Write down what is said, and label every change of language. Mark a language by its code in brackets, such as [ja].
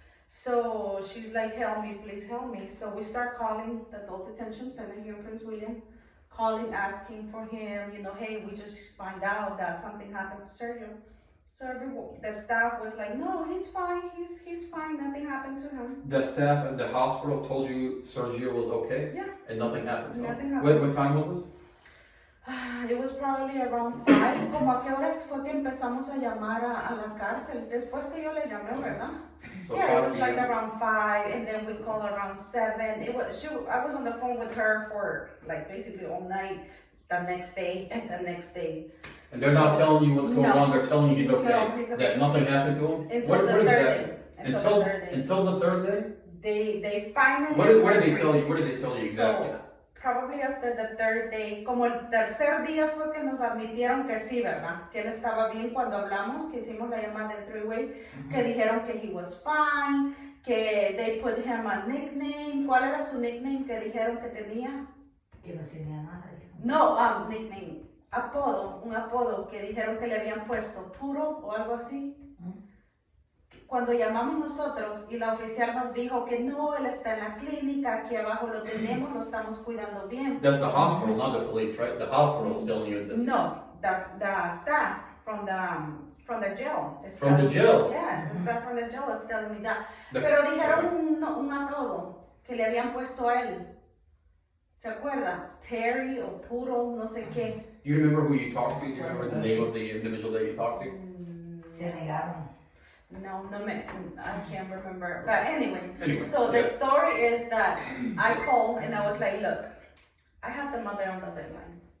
[en] So she's like, help me, please help me. So we start calling the adult detention center here in Prince William, calling, asking for him, hey, we just find out that something happened to Sergio. So the staff was like, no, he's fine, he's fine, nothing happened to him. The staff at the hospital told you Sergio was okay? Yeah. And nothing happened to him? Nothing happened. What time was this? It was probably around 5. [es] ¿Como a qué horas fue que empezamos a llamar a la cárcel? Después que yo le llamé, ¿verdad? [en] So Yeah, it 5 was like p.m. around 5, and then we called around 7. I was on the phone with her for like basically all night, the next day, and the next day. And they're not telling you what's going No. on, they're telling you he's okay. No, he's okay. That nothing happened to him? Until the third day. Until the third day? They finally. What did they tell you? What did they tell you exactly? So, probably after the third day, [es] como el tercer día fue que nos admitieron que sí, ¿verdad? Que él estaba bien cuando hablamos, que hicimos la llamada de 3-way, que dijeron que [en] he was fine, [es] que [en] they put him a nickname. [es] ¿Cuál era su nickname que dijeron que tenía? Que no tenía nada, dijo. No, nickname, un apodo que dijeron que le habían puesto, puro o algo así. Cuando llamamos nosotros y la oficial nos dijo que no, él está en la clínica, aquí abajo lo tenemos, lo estamos cuidando bien. [en] That's the hospital, not the police, right? The hospital is telling you this. No, the staff from the jail. is From the telling me- jail? Yes, the staff from the jail is telling me that. The- [es] Pero dijeron un apodo que le habían puesto a él. ¿Se acuerda? Terry o Puro, no sé qué. [en] Do you remember who you talked to? Do you remember the name of the individual that you talked to? [es] Se negaron. [en] No, I can't remember. But anyway, Anyway, so the yeah. story is that I called and I was like, look, I have the mother on the deadline.